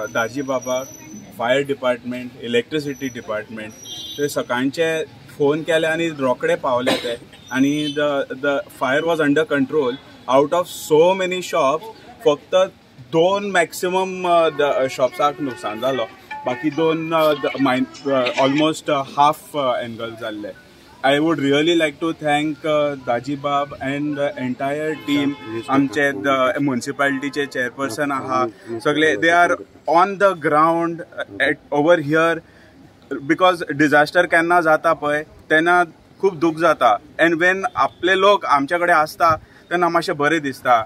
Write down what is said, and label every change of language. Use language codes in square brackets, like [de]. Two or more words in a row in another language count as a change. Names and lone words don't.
[kok] दाजी बाबा [en] fire department, electricity department [kok] ते सकाळचे फोन केले आणि रोकडे पावले ते. [en] आणि the fire was under control. Out of so many shops [kok] फक्त 2 मॅक्सिमम शॉप्साक नुकसान जालो. बाकी 2 ऑलमोस्ट [en] half angle [kok] जाल्ले. [en] I would really like to thank Daji Bab and the entire team. [kok] आमचे म्युनिसिपालिटीचे चेअरपर्सन आहा सगळे, [en] they are on the ground over here because disaster [kok] केन्ना जाता पळय तेन्ना खूब दूख जाता. [en] and when [kok] आपले लोक आमच्या कडेन आसता तेन्ना मातशें बरें दिसता.